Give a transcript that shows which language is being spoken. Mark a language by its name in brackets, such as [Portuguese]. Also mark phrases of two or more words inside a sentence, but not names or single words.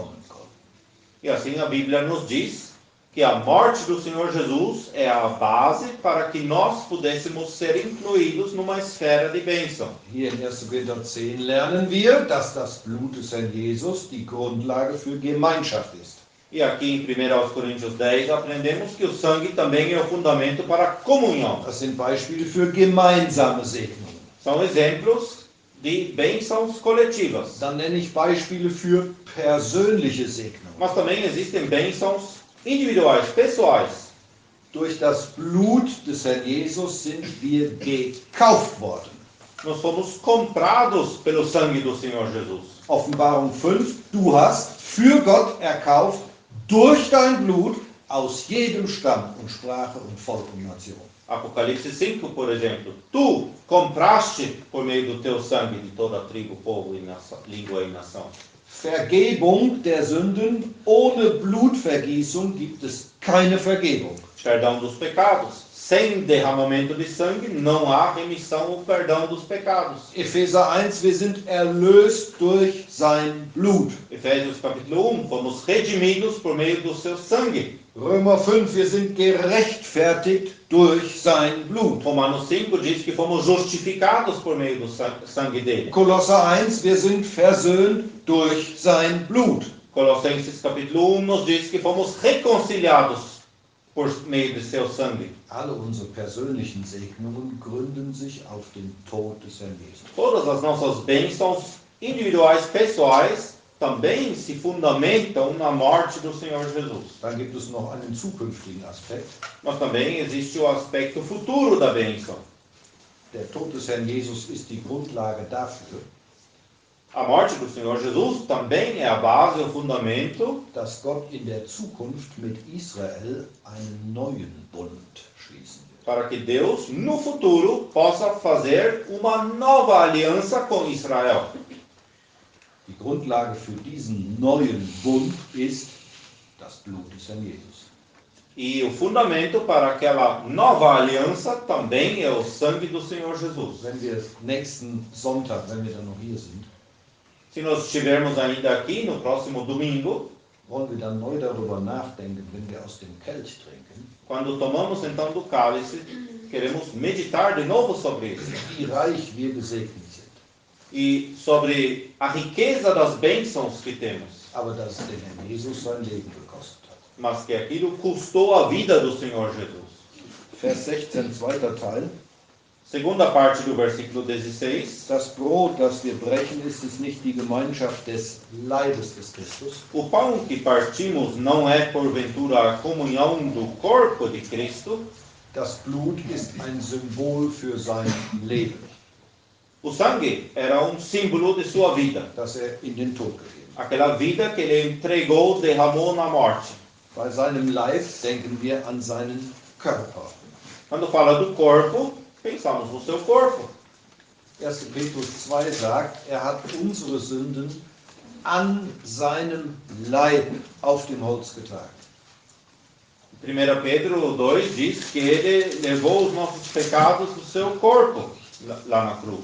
[Portuguese] E assim a Bíblia nos diz que a morte do Senhor Jesus é a base para que nós pudéssemos ser incluídos numa esfera de bênção. [German] Hier in 1. Korinther 10 lernen wir, dass das Blut des Herrn Jesus die Grundlage für Gemeinschaft ist. [Portuguese] E aqui em 1 Coríntios 10 aprendemos que o sangue também é o fundamento para a comunhão. [German] Das sind Beispiele für gemeinsame Segnungen. [Portuguese] São exemplos de bênçãos coletivas. [German] Dann nenne ich Beispiele für persönliche Segnungen. [Portuguese] Mas também existem bênçãos individuais, pessoais. [German] Durch das Blut des Herrn Jesus sind wir gekauft worden. [Portuguese] Nós fomos comprados pelo sangue do Senhor Jesus. [German] Offenbarung 5, du hast für Gott erkauft durch dein Blut aus jedem Stamm und Sprache und Volk und Nation. [Portuguese] Apocalipse 5, por exemplo. Tu compraste por meio do teu sangue de toda tribo, povo, e língua e nação. [German] Vergebung der Sünden. Ohne Blutvergießung gibt es keine Vergebung. [Portuguese] Perdão dos pecados. Sem derramamento de sangue não há remissão ou perdão dos pecados. [German] Epheser 1, wir sind erlöst durch sein Blut. [Portuguese] Efésios capítulo 1, fomos redimidos por meio do seu sangue. [German] Römer 5, wir sind gerechtfertigt durch sein Blut. [Portuguese] Romanos 5 diz que fomos justificados por meio do sangue dele. [German] Kolosser 1, wir sind versöhnt durch sein Blut. [Portuguese] Colossenses capítulo 1 nos diz que fomos reconciliados por meio de seu sangue. [German] Alle unsere persönlichen Segnungen gründen sich auf den Tod des Herrn Jesus. [Portuguese] Todas as nossas bênçãos individuais, pessoais, também se fundamentam na morte do Senhor Jesus. [German] Dann gibt es noch einen zukünftigen Aspekt. [Portuguese] Mas também existe o aspecto futuro da bênção. [German] Der Tod des Herrn Jesus ist die Grundlage dafür, [Portuguese] A morte do Senhor Jesus também é a base, o fundamento, [German] dass Gott in der Zukunft mit Israel einen neuen Bund schließen wird. [Portuguese] para que Deus, no futuro, possa fazer uma nova aliança com Israel. [German] Die Grundlage für diesen neuen Bund ist das Blut des Herrn Jesus. [Portuguese] E o fundamento para aquela nova aliança também é o sangue do Senhor Jesus. [German] Wenn wir nächsten Sonntag, wenn wir dann noch hier sind, [Portuguese] Se nós estivermos ainda aqui no próximo domingo, [German] wollen wir dann neu darüber nachdenken, wenn wir aus dem Kelch trinken, [Portuguese] quando tomamos então do cálice, queremos meditar de novo sobre isso. [German] wie reich wir gesegnet sind. [Portuguese] E sobre a riqueza das bênçãos que temos. [German] Aber dass den Herrn Jesus sein Leben gekostet hat. [Portuguese] Mas que aquilo custou a vida do Senhor Jesus. [German] Vers 16, zweiter Teil. [Portuguese] Segunda parte do versículo 16. [German] Das Brot, das wir brechen, ist es nicht die Gemeinschaft des Leibes des Christus. [Portuguese] O pão que partimos não é porventura a comunhão do corpo de Cristo. [German] Das Blut ist ein Symbol für sein Leben, [Portuguese] O sangue era um símbolo de sua vida. [German] das in den Tod gegeben hat. [Portuguese] Aquela vida que ele entregou, derramou na morte. [German] Bei seinem Leib denken wir an seinen Körper. [Portuguese] Quando fala do corpo, pensamos no seu corpo. [German] 1. Petrus 2 sagt, er hat unsere Sünden an seinem Leib auf dem Holz getragen. [Portuguese] 1 Pedro 2 diz que ele levou os nossos pecados no seu corpo, lá na cruz.